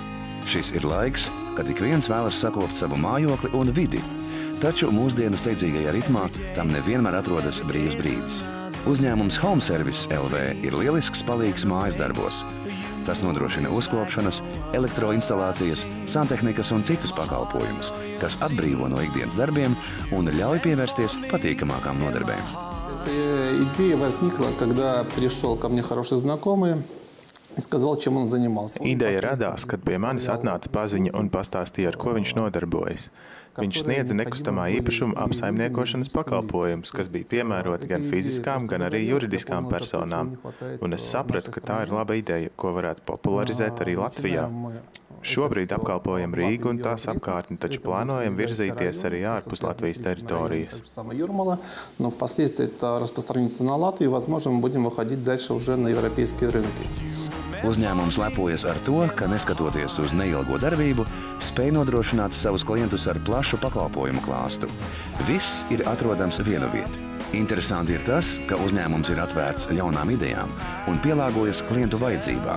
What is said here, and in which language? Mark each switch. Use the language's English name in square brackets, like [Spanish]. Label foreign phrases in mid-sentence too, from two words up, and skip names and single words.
[Latvian] Šis ir laiks, kad ik viens vēlas sakopt savu mājokli un vidi, taču mūsdienu steidzīgajā ritmā tam nevienmēr atrodas brīvs brīdis. Uzņēmums Home Service LV ir lielisks palīgs mājas darbos. Tas nodrošina uzkopšanas, elektroinstalācijas, santehnikas un citus pakalpojumus, kas atbrīvo no ikdienas darbiem un ļauj pievērsties patīkamākām nodarbēm. [Russian] Идея возникла, когда пришел ко мне хороший знакомый и сказал, чем он занимался. [Latvian] Ideja radās, kad pie manis atnāca paziņa un pastāstīja, ar ko viņš nodarbojas. Viņš sniedza nekustamā īpašuma apsaimniekošanas pakalpojumus, kas bija piemēroti gan fiziskām, gan arī juridiskām personām. Un es sapratu, ka tā ir laba ideja, ko varētu popularizēt arī Latvijā. Šobrīd apkalpojam Rīgu un tās apkārtni, taču plānojam virzīties arī ārpus Latvijas teritorijas. [Russian] Но впоследствии это распространится на Латвию, возможно, мы будем выходить дальше уже на европейские рынки. [Latvian] Uzņēmums lepojas ar to, ka neskatoties uz neilgo darbību, spēj nodrošināt savus klientus ar plašu pakalpojumu klāstu. Viss ir atrodams vienviet. Interesanti ir tas, ka uzņēmums ir atvērts jaunām idejām un pielāgojas klientu vajadzībām.